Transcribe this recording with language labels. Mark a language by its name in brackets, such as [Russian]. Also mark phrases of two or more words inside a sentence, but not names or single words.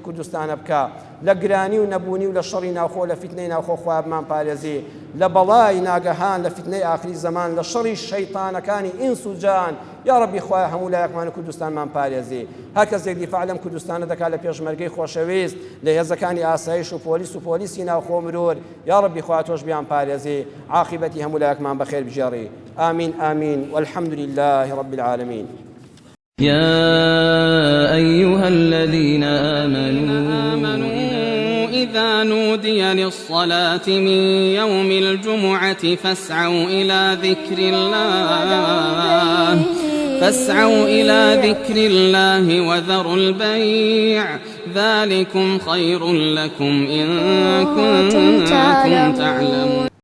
[Central Kurdish] کوردستانە بکە لە گرانی و نەبوونی و لە شەڕی ناوخۆ لە فیتنەی ناوخۆ خوای بمان پارێزی لە بەڵای ناگەهان لە فیتنەی ئاخری زەمان لە شەڕی شەیطانەکانی ئینس و جان یا ڕەبی خوای هەموو لایەکمان کوردستانمان پارێزی هەر کەسێک دیفاع لەم کوردستانە دەکات لە پێشمەرگەی خۆشەویست لە هێزەکانی ئاسایش و پۆلیسی ناوخۆ مرور یا ڕەبی خوای تۆش بیان پارێزی عاقبەتی هەموو لایەکمان بەخێر بجێڕی [Arabic] آمين آمين والحمد لله رب العالمين. يا أيها الذين آمنوا إذا نودي للصلاة من يوم الجمعة فاسعوا إلى ذكر الله وذروا البيع ذلكم خير لكم إن كنتم تعلمون